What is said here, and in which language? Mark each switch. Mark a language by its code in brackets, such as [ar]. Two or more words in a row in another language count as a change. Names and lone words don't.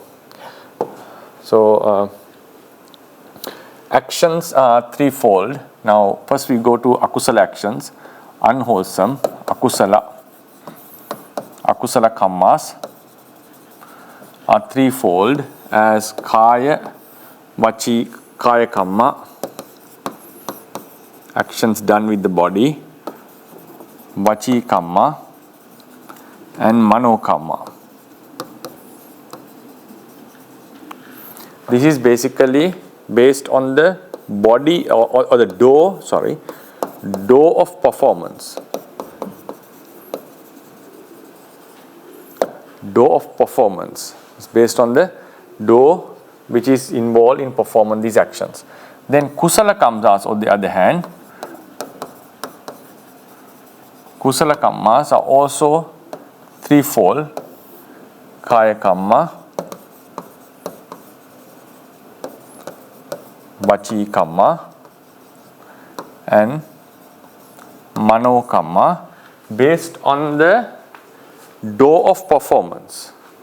[en] So actions are threefold. Now first we go to akusala actions. Unwholesome, [pi] akusala kammas [en] are threefold as [pi] kaya, vachi, kaya kamma, [en] actions done with the body, [pi] vachi kamma and mano kamma. [en] This is basically based on the body or the door of performance. Door of performance is based on the door which is involved in performing these actions. [pi] Then kusala kammas, [en] on the other hand, [pi] kusala kammas [en] are also threefold: [pi] kaya kamma, vachi kamma and mano kamma, [en] based on the door of performance.